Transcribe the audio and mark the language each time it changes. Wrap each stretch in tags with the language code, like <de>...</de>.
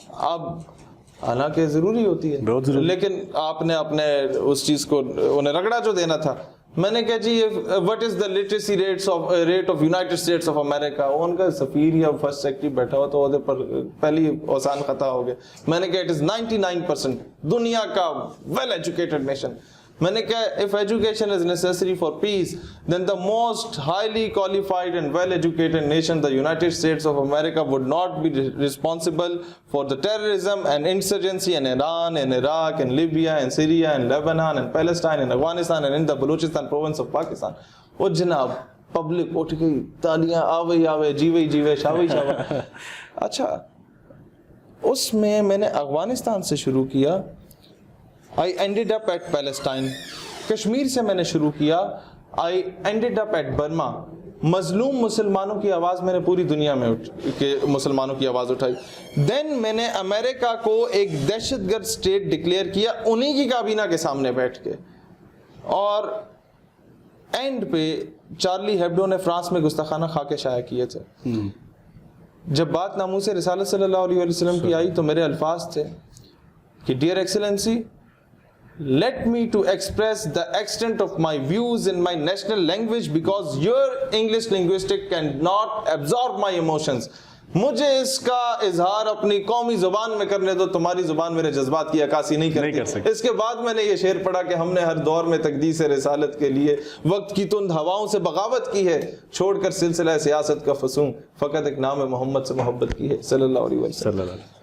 <ur>اب حالانکہ ضروری ہوتی ہے, لیکن آپ نے اپنے اس چیز کو انہیں رگڑا جو دینا تھا. میں نے کہا جی</ur> <en>What is the literacy rate of United States of America.</en> <ur>ان کا سفیر یا فرسٹ سیکرٹری بیٹھا ہوا تو پر پہلی آسان خطا ہو گیا. میں نے کہا</ur> <en>it is</en> <ur>99% دنیا کا</ur> <en>Well educated nation.</en> <ur>میں نے کہا</ur> <en>if education is necessary for peace, then the most highly qualified and well educated nation, the United States of America, would not be responsible for the terrorism and insurgency in Iran, in Iraq, in Libya, in Syria, in Lebanon, in Palestine, in Afghanistan, and in the Balochistan province of Pakistan.</en> <ur>وہ جناب public اٹھ گئی, تالیاں آوے جیوے شاوے. اچھا, اس میں نے افغانستان سے شروع کیا.</ur> <en>I ended up at Palestine.</en> <ur>Kashmir سے میں نے شروع کیا.</ur> <en>I ended up at Burma.</en> <ur>مظلوم مسلمانوں کی آواز میں نے پوری دنیا میں مسلمانوں کی آواز اٹھائی. دین میں نے امریکہ کو ایک دہشت گرد اسٹیٹ ڈکلیئر کیا انہی کی کابینہ کے سامنے بیٹھ کے. اور اینڈ پہ چارلی ہیبڈو نے فرانس میں گستاخانہ خاکے شائع کیے تھے. جب بات ناموس رسالت صلی اللہ علیہ وسلم کی آئی تو میرے الفاظ تھے کہ</ur> <en>Dear excellency, let me to express the extent of my views in my national language because your English linguistic cannot absorb my emotions.</en> <ur>مجھے اس کا اظہار اپنی قومی زبان میں کرنے دو, تمہاری زبان میرے جذبات کی عکاسی نہیں کرتی. اس کے بعد میں نے یہ شعر پڑھا کہ ہم نے ہر دور میں تقدیس رسالت کے لیے وقت کی تند ہواؤں سے بغاوت کی ہے, چھوڑ کر سلسلہ سیاست کا فسوں فقط ایک نام محمد سے محبت کی ہے صلی اللہ علیہ وسلم.</ur>